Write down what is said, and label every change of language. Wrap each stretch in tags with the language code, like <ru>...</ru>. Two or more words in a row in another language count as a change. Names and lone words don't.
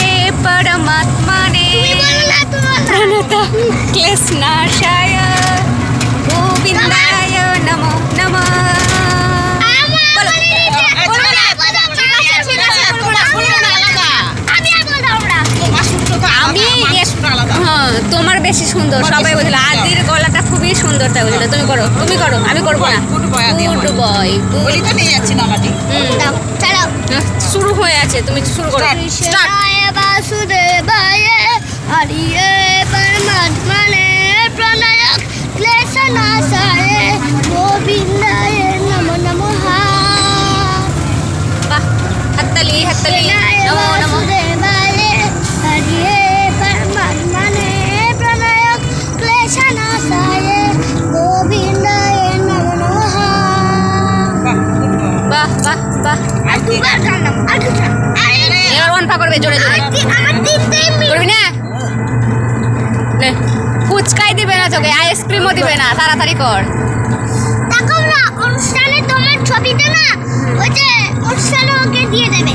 <sa>परमात्मने प्रणत क्लेशनाशाय गोविन्दाय नमो नमः।</sa> <bn>হ্যাঁ তোমার বেশি সুন্দর সবাই বলছিল আদির গলাটা খুবই সুন্দর তাই বলছিল তুমি করো তুমি করো আমি করবো না।</bn> <en>good boy</en> <bn>শুরু হয়ে আছে তুমি শুরু করো।</bn> <sa>वासुदेवाय हरिये परमात्मने प्रणयक क्लेशनाशाय गोविन्दाय नमो नमः।</sa> <bn>বাহ হাততালি হাততালি</bn> <sa>নমো নমো। वासुदेवाय हरिये परमात्मने प्रणयक क्लेशनाशाय गोविन्दाय नमो नमः।</sa> <bn>বাহ বাহ বাহ। এবার ওয়ান পা করবে জোরে জোরে করবি না নে ফুচকাই দিবে না তোকে আইসক্রিমও দিবে না তাড়াতাড়ি কর। দেখো না অনুষ্ঠানে তোমার ছবিটা না ওই যে অনুষ্ঠানে ওকে দিয়ে দেবে।</bn>